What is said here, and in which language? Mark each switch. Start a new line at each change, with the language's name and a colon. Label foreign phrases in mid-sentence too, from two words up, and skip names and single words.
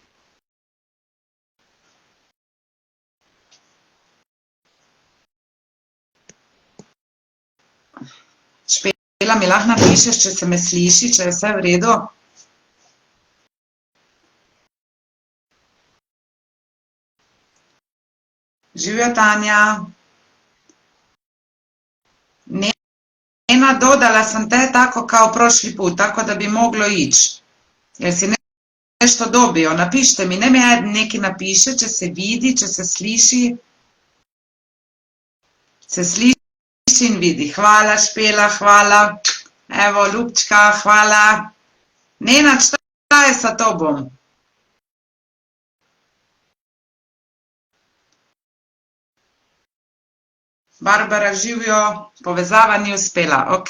Slovenian: Špela, mi lahko napišeš, če se me sliši, če je vse v redu? Živjo Tanja.
Serbian: Nena,
Slovenian: dodala sem te tako
Serbian: kao prošli put, tako da bi moglo ići. Jer si nešto dobio,
Slovenian: napišite mi, ne mi neki napiše, če se vidi, če se sliši. Se sliši in vidi. Hvala Špela, hvala. Evo, Ljubčka, hvala.
Serbian: Nena, šta je sa tobom?
Slovenian: Barbara, živjo, povezava ni uspela, ok?